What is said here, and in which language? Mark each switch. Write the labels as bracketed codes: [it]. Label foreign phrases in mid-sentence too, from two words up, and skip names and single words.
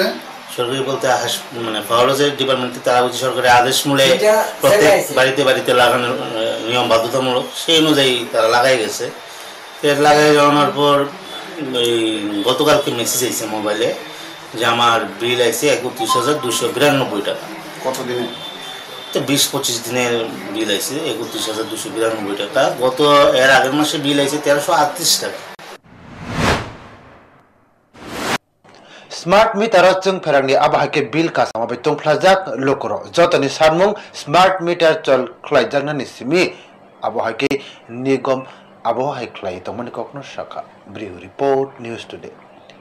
[bn] সরকারি বলতে মানে ফাওয়ারজের ডিপার্টমেন্ট থেকে তারা হচ্ছে সরকারি আদেশ মূলে প্রত্যেক বাড়িতে বাড়িতে লাগানোর নিয়ম বাধ্যতামূলক সেই অনুযায়ী তারা লাগাই গেছে এর লাগাই যাওয়ার পর এই গতকালকে মেসেজ এসেছে মোবাইলে যে আমার বিল আছে 31,292 টাকা কতদিনে তো 20-25 দিনের বিল আছে 31,292 টাকা গত এর আগের মাসে বিল আছে 1,338 টাকা [en] Smart meter [trp] chung pherangni abahake bill ka sama betung phlajak lokro jotoni sanmung [en] smart meter [trp] chol khlaijakna ni simi abahake nigom abahai khlai tongmani kokno shaka [en] brief report news today